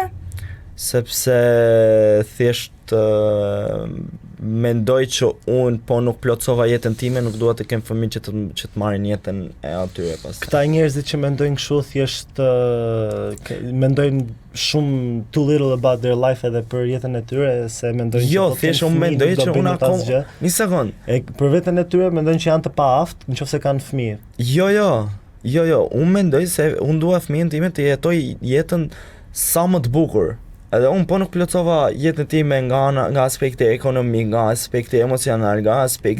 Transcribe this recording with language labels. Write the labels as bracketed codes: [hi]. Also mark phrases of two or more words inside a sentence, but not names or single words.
[sq] Sepse thjesht mendoj që unë po nuk plotsova jetën time, nuk dua të kem fëmijë që të marrin jetën e atyre pastaj. Këta njerëzit që mendojnë kështu thjesht mendojnë shumë [en] too little about their life [sq] edhe për jetën e tyre se mendojnë jo, thjesht unë mendoj që unë akoma një sekond. Për veten e tyre mendojnë që janë të paaftë nëse kanë fëmijë. Jo, unë mendoj se unë dua fëmijën time të jetoj jetën sa më të bukur. Edhe unë po nuk plotsova jetën time nga aspekti ekonomik, nga aspekti emocional, nga aspekti...